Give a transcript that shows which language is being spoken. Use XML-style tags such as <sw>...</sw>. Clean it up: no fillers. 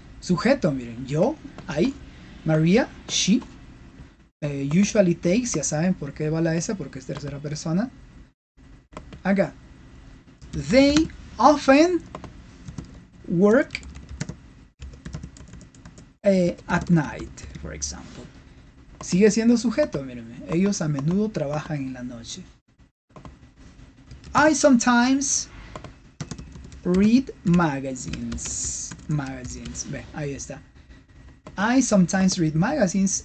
<es>Sujeto, miren, yo, I, Maria, she,</es> <en>usually takes,</en> <es>ya saben por qué va la S, porque es tercera persona.</es> <en>Acá, they often work at night, for example.</en> <es>Sigue siendo sujeto, mírenme. Ellos a menudo trabajan en la noche.</es> <en>I sometimes read magazines.</en> <es>Ve, ahí está.</es> <en>I sometimes read magazines.</en>